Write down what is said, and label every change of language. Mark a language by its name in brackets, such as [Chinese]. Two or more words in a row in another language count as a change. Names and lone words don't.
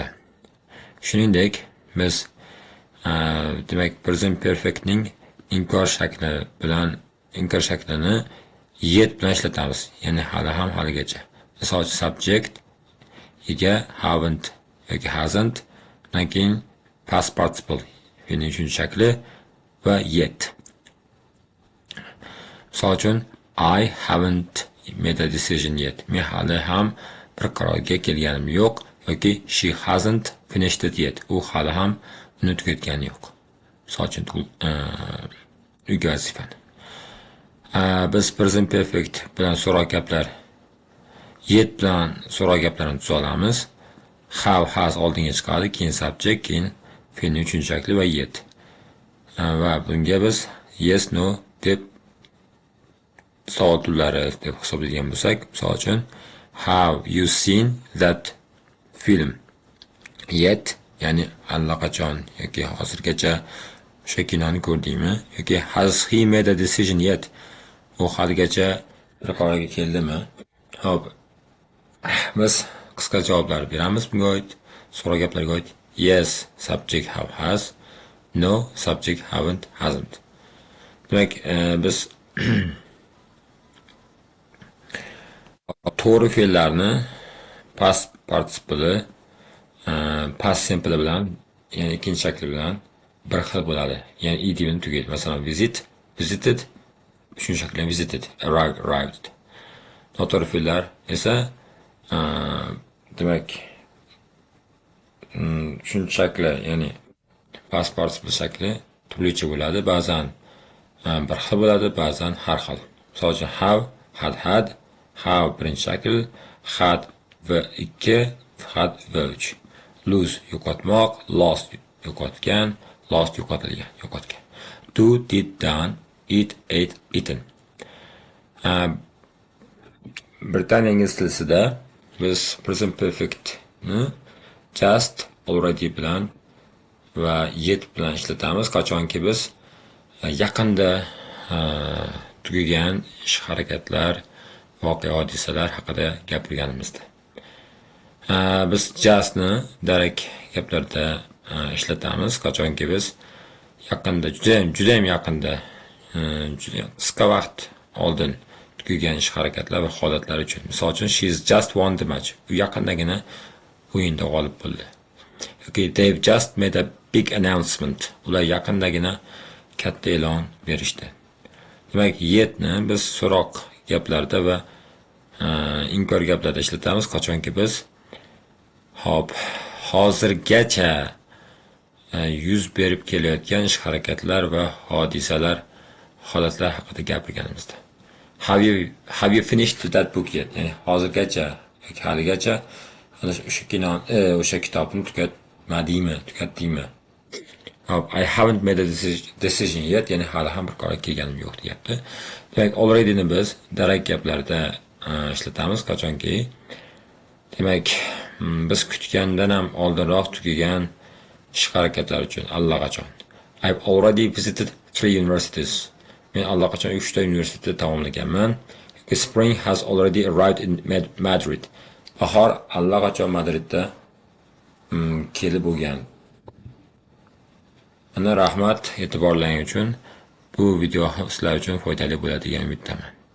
[Uzbek] Shuningdek, biz demak [English] present perfect [Uzbek] ning inkor shaklini yet bilan ishlatamiz, ya'ni hali ham haligacha. Misol uchun subject ega haven't yoki hasn't, undan keyin [English] past participle [Uzbek] fe'lning uchinchi shakli va yet. Misol uchun [English] I haven't made a decision yet. [Uzbek] Men hali ham bir qarorga kelganim yo'q, yoki [English] she hasn't finished it yet. [Uzbek] U hali ham uni tugatgani yo'q. Misol uchun uyga vazifani. Biz [English] present perfect [Uzbek] bilan so'roq gaplar, yet bilan so'roq gaplarni tuza olamiz. [English] Have has [Uzbek] oldinga chiqadi, keyin subject, keyin fe'lning uchinchi shakli va yet. Va bunga biz [English] yes, no [Uzbek] deb savol turlari deb hisoblaydigan bo'lsak, misol uchun [English] have you seen that film yet, [Uzbek] ya'ni allaqachon yoki hozirgacha o'sha kinoni ko'rdingmi, yoki [English] has he made a decision yet, [Uzbek] u haligacha bir qarorga keldimi. Xo'p, biz qisqa javoblar beramiz bunga oid, so'roq gaplarga oid. [English] Yes, subject have has, no, subject haven't, hasn't. [Uzbek] Demak, biz to'g'ri fe'llarni [English] past participle, past simple [Uzbek] bilan, ya'ni ikkinchi shakli bilan bir xil bo'ladi. Ya'ni ed bilan tugaydi. Masalan, visited, uchinchi shakli visited, arrived. Noto'g'ri fe'llar esa demak uchinchi shakli, ya'ni [English] past participle [Uzbek] shakli turlicha bo'ladi. Ba'zan bir xil bo'ladi, ba'zan har xil. Misol uchun [English] have, had, have [Uzbek] birinchi shakl, [English] had v2, had v3. [Uzbek] Lose yo'qotmoq, lost yo'qotgan, lost yo'qotilgan, yo'qotgan. [English] Do, did, done, eat, ate, eaten. [Uzbek] Britaniya ingliz tilisida biz [English] present perfect [Uzbek] ni [English] just, already [Uzbek] bilan va yet bilan ishlatamiz qachonki biz yaqinda tugagan ish harakatlar, voqea hodisalar haqida gapirganimizda. Biz justni darak gaplarda ishlatamiz qachonki biz yaqinda, juda ham yaqinda, qisqa vaqt oldin tugagan ish harakatlar va holatlar uchun. Misol uchun [English] she's just won the match. [Uzbek] U yaqindagina o'yinda g'olib bo'ldi. [English] Yoki they've just made a big announcement. [Uzbek] Ular yaqindagina katta e'lon berishdi. Demak, yetni biz so'roq gaplarda va inkor gaplarda ishlatamiz qachonki biz hozirgacha yuz berib kelayotgan ish harakatlar va hodisalar, holatlar haqida gapirganimizda. [English] Have you finished that book yet? [Uzbek] Ya'ni hozirgacha yoki haligacha o'sha kitobni tugatdingmi? [English] I haven't made a decision yet, [Uzbek] ya'ni hali ham bir qarorga kelganim yo'q deyapti. Demak, already ni biz darak gaplarda ishlatamiz qachonki demak biz kutgandan ham oldinroq tugagan ish harakatlar uchun allaqachon. [English] I've already visited 3 universities. [Uzbek] Men allaqachon 3 ta universitetni tamomlaganman. [English] Spring has already arrived in Madrid. [Uzbek] Bahor allaqachon Madridda kelib bo'lgan. Ana rahmat e'tiborlaring uchun. Bu video sizlar uchun foydali bo'ladi degan umiddaman.